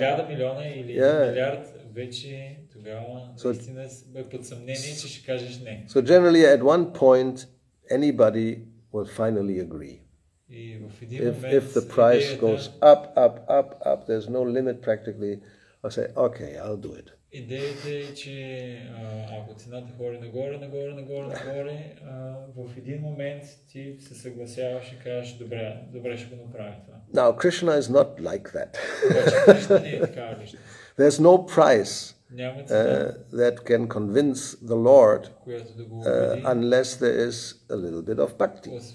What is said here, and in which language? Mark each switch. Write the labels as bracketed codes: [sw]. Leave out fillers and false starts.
[bg] 1000 милиона или милиард, вече тогава наистина е под съмнение, че ще кажеш не. [en] So generally at one point anybody will finally agree. [bg] И в един момент, [en] if the price goes up, there's no limit practically, I'll say, okay, I'll do it. [bg] Идеята е, че ако цената хори нагоре, в един момент ти се съгласяваш и кажеш, добре ще го направя това. [en] Now, Krishna is not like that. [bg] Кришна не е такава личност. [en] There's no price that can convince the Lord unless there is a little bit of bhakti.